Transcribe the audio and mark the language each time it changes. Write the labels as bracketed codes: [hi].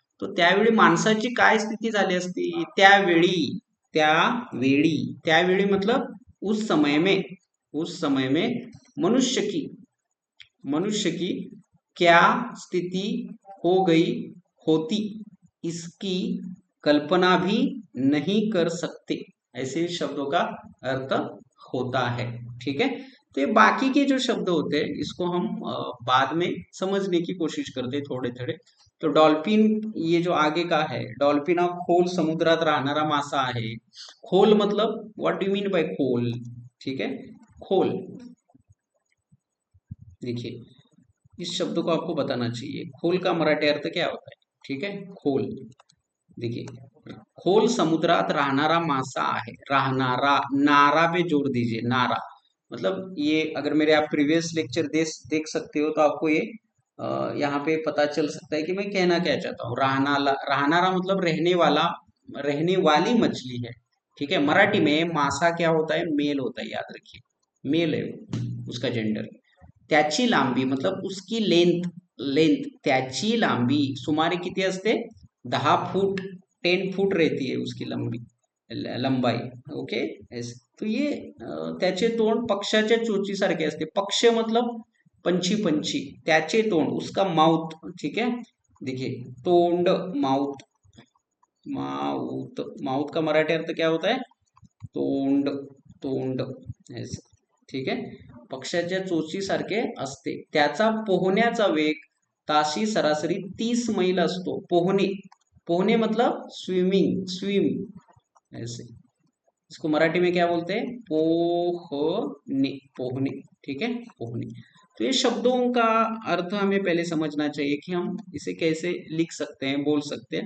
[mr] तो त्यावेळी माणसाची काय स्थिती झाली असती, [hi] त्यावेळी, त्यावेळी, त्यावेळी मतलब उस समय में, उस समय में मनुष्य की, मनुष्य की क्या स्थिति हो गई होती, इसकी कल्पना भी नहीं कर सकते, ऐसे शब्दों का अर्थ होता है, ठीक है. तो ये बाकी के जो शब्द होते हैं इसको हम बाद में समझने की कोशिश करते हैं थोड़े थोड़े. [mr] तो डॉल्फिन, [hi] ये जो आगे का है, [mr] डॉल्फिन हा खोल समुद्रात राहणारा मासा आहे. [hi] खोल मतलब [en] what do mean by [hi] खोल, ठीक है, खोल, देखिए इस शब्द को आपको बताना चाहिए, खोल का मराठी अर्थ क्या होता है, ठीक है, खोल, देखिए [mr] खोल समुद्रात राहणारा मासा आहे, [hi] राहणारा, नारा पे जोर दीजिए, नारा मतलब, ये अगर मेरे आप प्रीवियस लेक्चर देख सकते हो तो आपको ये यहाँ पे पता चल सकता है कि मैं कहना क्या चाहता हूँ. राहनाला, राहनारा मतलब रहने वाला, रहने वाली मछली है, ठीक है. मराठी में मासा क्या होता है, मेल होता है, याद रखिए, मेल है उसका जेंडर. त्याची लांबी मतलब उसकी लेंथ, लेंथ, [mr] त्याची लांबी सुमारे किती असते, [hi] 10 फूट, 10 फूट रहती है उसकी लंबी, लंबाई, ओके. तो ये [mr] त्याचे तोंड पक्षाच्या चोचीसारखे असते, [hi] पक्ष मतलब पंछी, पंछी, त्याचे तोंड, उसका माउथ, ठीक है, देखिए तोंड, माउथ, माउथ, माउथ का मराठी अर्थ क्या होता है, तोंड, तोंड, ऐसे, ठीक आहे. [mr] पक्ष्याच्या चोचीसारखे असते. त्याचा पोहण्याचा वेग ताशी सरासरी 30 मैल असतो. [hi] पोहणे, पोहणे मतलब स्विमिंग, स्विम ऐसे, इसको मराठी में क्या बोलते हैं? पोहने, पोहने, ठीक है, पोहने। तो ये शब्दों का अर्थ हमें पहले समझना चाहिए कि हम इसे कैसे लिख सकते हैं, बोल सकते हैं।